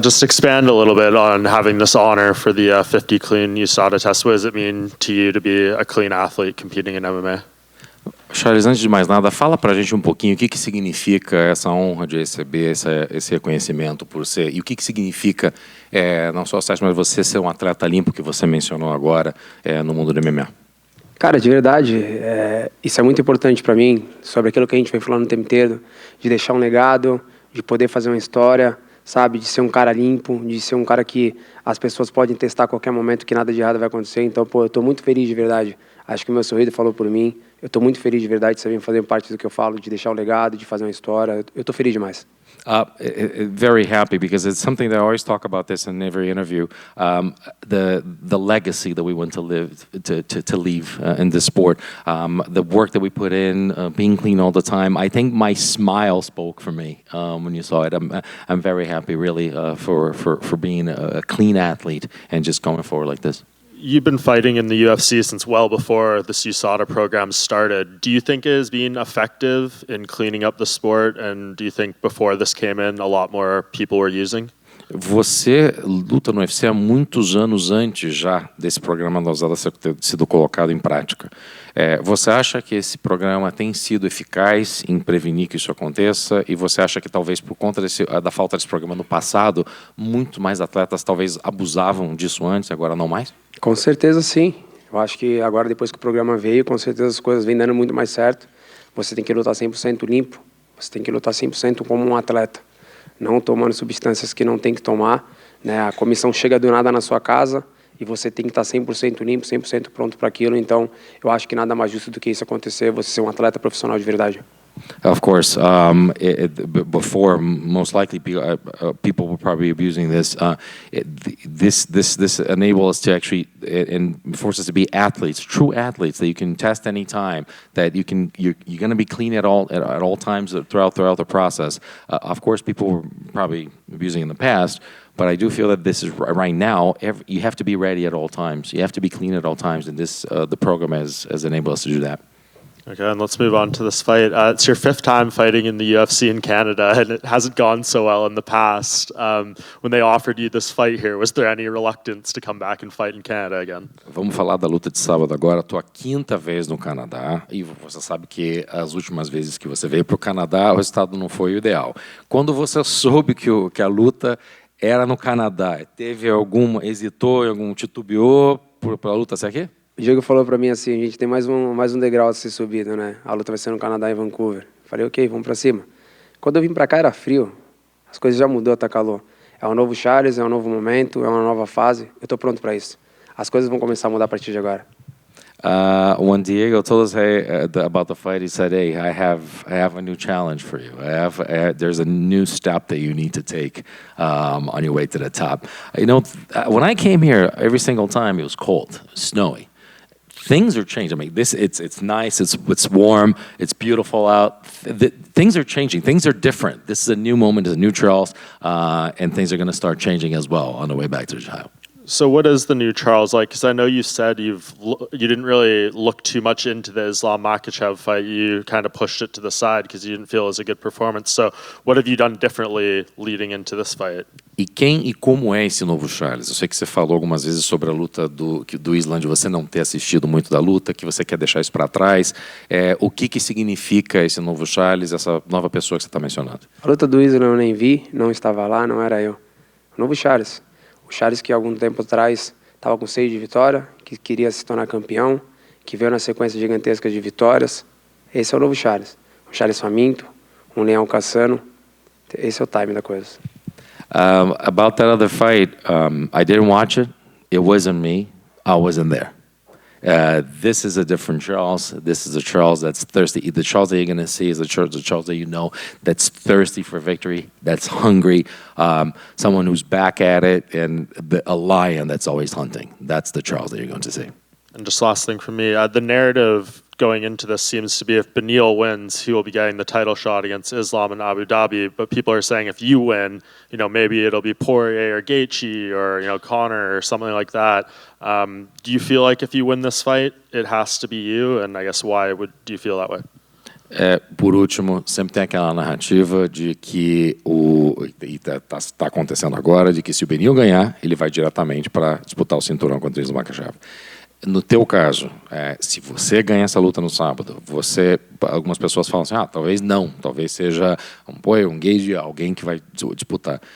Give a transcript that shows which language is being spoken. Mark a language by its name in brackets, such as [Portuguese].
[English] Just expand a little bit on having this honor for the 50 clean USADA test. What does it mean to you to be a clean athlete competing in MMA? [Portuguese] Charles, antes de mais nada, fala pra gente um pouquinho o que significa essa honra de receber esse reconhecimento por ser, e o que significa não só o teste, mas você ser um atleta limpo, que você mencionou agora, no mundo do MMA. Cara, de verdade, isso é muito importante para mim, sobre aquilo que a gente vem falando o tempo inteiro, de deixar um legado, de poder fazer uma história, sabe, de ser um cara limpo, de ser um cara que as pessoas podem testar a qualquer momento que nada de errado vai acontecer. Então, pô, eu tô muito feliz de verdade. Acho que o meu sorriso falou por mim. Eu tô muito feliz de verdade de você vir fazer parte do que eu falo, de deixar um legado, de fazer uma história. Eu tô feliz demais. [English] Very happy, because it's something that I always talk about this in every interview. The legacy that we want to live to leave in this sport, the work that we put in, being clean all the time. I think my smile spoke for me when you saw it. I'm very happy, really, for being a clean athlete and just going forward like this. You've been fighting in the UFC since well before this USADA program started. Do you think it has been effective in cleaning up the sport? And do you think before this came in, a lot more people were using? [Portuguese] Você luta no UFC há muitos anos antes já desse programa da USADA ter sido colocado em prática. Você acha que esse programa tem sido eficaz em prevenir que isso aconteça? E você acha que talvez por conta da falta desse programa no passado, muito mais atletas talvez abusavam disso antes, agora não mais? Com certeza sim. Eu acho que agora, depois que o programa veio, com certeza as coisas vêm dando muito mais certo. Você tem que lutar 100% limpo, você tem que lutar 100% como um atleta, não tomando substâncias que não tem que tomar, né? A comissão chega do nada na sua casa e você tem que estar 100% limpo, 100% pronto para aquilo. Então, eu acho que nada mais justo do que isso acontecer, você ser um atleta profissional de verdade. [English] Of course, before most likely people were probably abusing this. This enables us to actually and forces us to be athletes, true athletes that you can test any time. That you're going to be clean at all times throughout the process. Of course, people were probably abusing in the past. But I do feel that this is right now. You have to be ready at all times. You have to be clean at all times, and the program has enabled us to do that. Okay, and let's move on to this fight. It's your 5th time fighting in the UFC in Canada, and it hasn't gone so well in the past. When they offered you this fight here, was there any reluctance to come back and fight in Canada again? [Portuguese] Vamos falar da luta de sábado agora. Estou a 5ª vez no Canadá e você sabe que as últimas vezes que você veio para o Canadá, o resultado não foi o ideal. Quando você soube que a luta era no Canadá, hesitou, titubeou para a luta ser aqui? O Diego falou para mim assim, a gente tem mais um degrau a ser subido, né? A luta vai ser no Canadá e Vancouver. Falei, ok, vamos para cima. Quando eu vim para cá era frio, as coisas já mudou, tá calor. É um novo Charles, é um novo momento, é uma nova fase. Eu tô pronto para isso. As coisas vão começar a mudar a partir de agora. [English] When Diego told us about the fight, he said, "Hey, I have a new challenge for you. There's a new step that you need to take on your way to the top." You know, when I came here, every single time it was cold, snowy. Things are changing. I mean, it's nice, it's warm, it's beautiful out. Things are changing. Things are different. This is a new moment, it's a new Charles, and things are going to start changing as well on the way back to Ohio. So what is the new Charles like? Because I know you said you didn't really look too much into the Islam Makhachev fight. You kind of pushed it to the side because you didn't feel it was a good performance. So what have you done differently leading into this fight? [Portuguese] E quem e como é esse novo Charles? Eu sei que você falou algumas vezes sobre a luta do Islam, de você não ter assistido muito da luta, que você quer deixar isso para trás. O que significa esse novo Charles, essa nova pessoa que você está mencionando? A luta do Islam eu nem vi, não estava lá, não era eu. O novo Charles. O Charles que algum tempo atrás estava com 6 de vitória, que queria se tornar campeão, que veio na sequência gigantesca de vitórias. Esse é o novo Charles. Um Charles faminto, um leão caçando. Esse é o time da coisa. [English] About that other fight, I didn't watch it. It wasn't me. I wasn't there. This is a different Charles. This is a Charles that's thirsty. The Charles that you're going to see is the Charles that you know that's thirsty for victory, that's hungry, someone who's back at it, and a lion that's always hunting. That's the Charles that you're going to see. And just last thing from me, the narrative going into this seems to be if Beneil wins, he will be getting the title shot against Islam in Abu Dhabi. But people are saying if you win, maybe it'll be Poirier or Gaethje or Conor or something like that. Do you feel like if you win this fight, it has to be you? And I guess why do you feel that way? [Portuguese] Por último, sempre tem aquela narrativa de que está acontecendo agora, de que se o Beneil ganhar, ele vai diretamente para disputar o cinturão contra o Islam Makhachev. No teu caso, se você ganha essa luta no sábado, algumas pessoas falam assim, talvez não, talvez seja um gauge, alguém que vai disputar.